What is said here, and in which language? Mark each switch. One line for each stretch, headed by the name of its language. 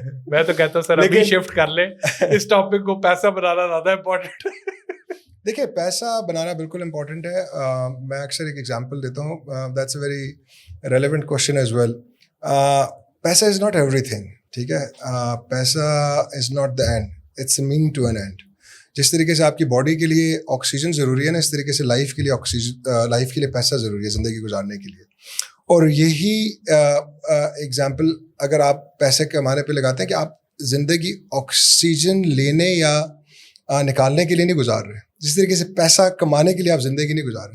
Urdu: میں تو کہتا ہوں سر ابھی شفٹ کر لیں اس ٹاپک کو، پیسہ بنانا زیادہ امپورٹنٹ. دیکھیے پیسہ بنانا بالکل امپورٹنٹ ہے. میں اکثر ایک ایگزامپل دیتا ہوں،
English: That's a very relevant question as well. پیسہ is not everything,
Urdu: ٹھیک ہے.
English: پیسہ is not the end, it's a mean to an end.
Urdu: جس طریقے سے آپ کی باڈی کے لیے آکسیجن ضروری ہے نا، اس طریقے سے لائف کے لیے پیسہ ضروری ہے زندگی گزارنے کے لیے. اور یہی ایگزامپل اگر آپ پیسے کمانے پہ لگاتے ہیں کہ آپ زندگی آکسیجن لینے یا نکالنے کے لیے نہیں گزار رہے، جس طریقے سے پیسہ کمانے کے لیے آپ زندگی نہیں گزار رہے.